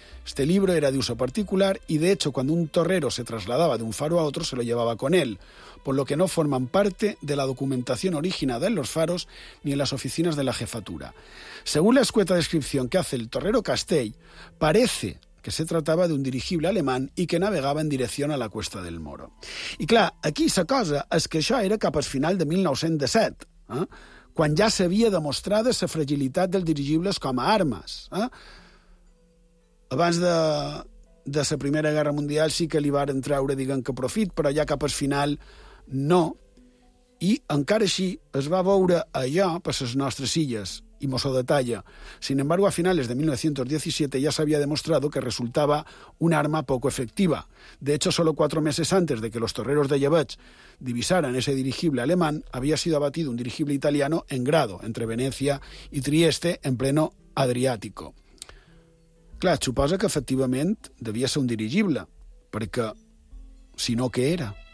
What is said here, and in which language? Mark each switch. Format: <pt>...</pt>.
<es>Este libro era de uso particular y, de hecho, cuando un torrero se trasladaba de un faro a otro, se lo llevaba con él, por lo que no forman parte de la documentación originada en los faros ni en las oficinas de la jefatura. Según la escueta descripción que hace el torrero Castell, parece que se trataba de un dirigible alemán y que navegaba en dirección a la Cuesta del Moro".</es> <ca>I clar, aquí la cosa és que això era cap al final de 1907, quan ja s'havia demostrat la fragilitat dels dirigibles com a armes. Abans de la Primera Guerra Mundial sí que li varen treure, diguem, que profit, però ja cap al final no. I encara així es va veure allò per les nostres illes, i mos ho detalla.</ca> <es>Sin embargo, a finales de 1917</es> <ca>ja s'havia demostrat</ca> <es>que resultava una arma poco efectiva. De hecho, solo 4 meses antes de que los torreros de Jebach divisaran ese dirigible alemán, había sido abatido un dirigible italiano en Grado, entre Venecia y Trieste, en pleno Adriático.</es> <ca>Clar, suposa que efectivament devia ser un dirigible, perquè, si no, què era?</ca>